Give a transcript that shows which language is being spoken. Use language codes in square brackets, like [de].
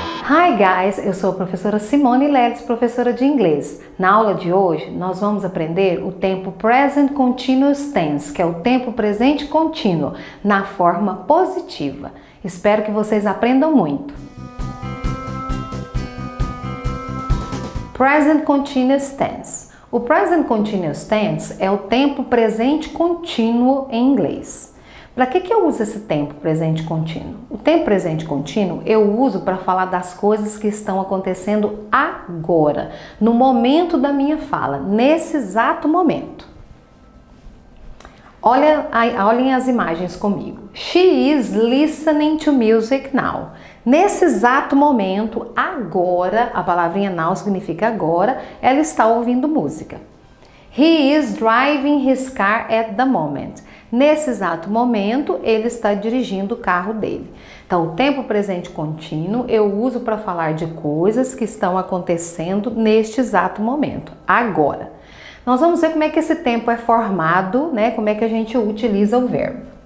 [en] Hi guys, [pt] eu sou a professora Simone Leles, professora de inglês. Na aula de hoje, nós vamos aprender o tempo Present Continuous Tense, que é o tempo presente contínuo, na forma positiva. Espero que vocês aprendam muito. [en] Present Continuous Tense. [pt] O Present Continuous Tense é o tempo presente contínuo em inglês. Para que eu uso esse tempo presente contínuo? O tempo presente contínuo eu uso para falar das coisas que estão acontecendo agora, no momento da minha fala, nesse exato momento. Olhem as imagens comigo. [en] She is listening to music now. [pt] Nesse exato momento, agora, a palavrinha now significa agora, ela está ouvindo música. [en] He is driving his car at the moment. [pt] Nesse exato momento, ele está dirigindo o carro dele. Então, o tempo presente contínuo eu uso para falar de coisas que estão acontecendo neste exato momento, agora. Nós vamos ver como é que esse tempo é formado, né? Como é que a gente utiliza o verbo.